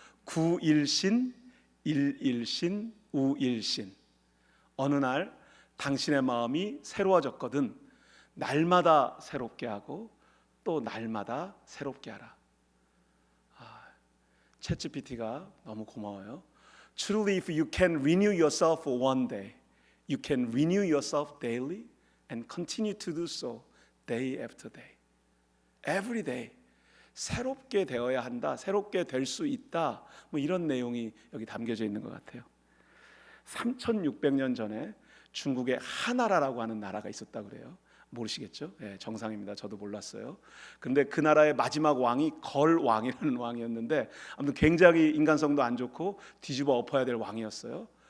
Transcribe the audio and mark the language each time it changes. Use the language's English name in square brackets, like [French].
[Korean] 구일신, 일일신, 우일신. 어느 날 당신의 마음이 새로워졌거든 날마다 새롭게 하고 또 날마다 새롭게 하라. 챗GPT가 너무 고마워요. [English] Truly, if you can renew yourself one day, you can renew yourself daily and continue to do so day after day. Every day. [Korean] 새롭게 되어야 한다. 새롭게 될 수 있다. 이런 내용이 여기 담겨져 있는 것 같아요. 3600년 전에 중국에 하나라라고 하는 나라가 있었다 그래요. 모르시겠죠? 정상입니다. 저도 몰랐어요. 근데 그 나라의 마지막 왕이 걸왕이라는 왕이었는데, 아무튼 굉장히 인간성도 안 좋고 뒤집어 엎어야 될 왕이었어요.